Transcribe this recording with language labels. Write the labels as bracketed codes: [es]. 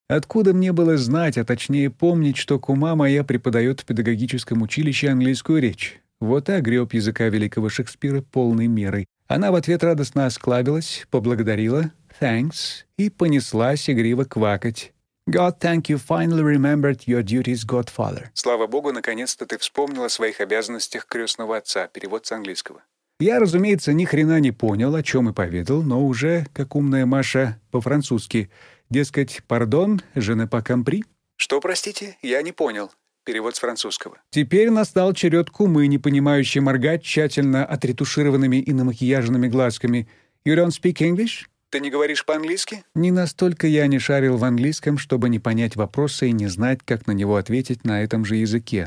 [ru] Откуда мне было знать, а точнее помнить, что кума моя преподает в педагогическом училище английскую речь? Вот и огреб языка великого Шекспира полной мерой. Она в ответ радостно осклабилась, поблагодарила «thanks» и понеслась игриво квакать. [en] God thank you finally remembered your duties, Godfather. [ru] Слава Богу, наконец-то ты вспомнил о своих обязанностях крестного отца. Перевод с английского. Я, разумеется, ни хрена не понял, о чем и поведал, но уже, как умная Маша, по-французски. Дескать, [fr] пардон, je ne pas compris. [ru] Что, простите, я не понял. Перевод с французского. Теперь настал черед кумы, не понимающей моргать тщательно отретушированными и намакияженными глазками. [en] You don't speak English? [ru] Ты не говоришь по-английски? Не настолько я не шарил в английском, чтобы не понять вопроса и не знать, как на него ответить на этом же языке.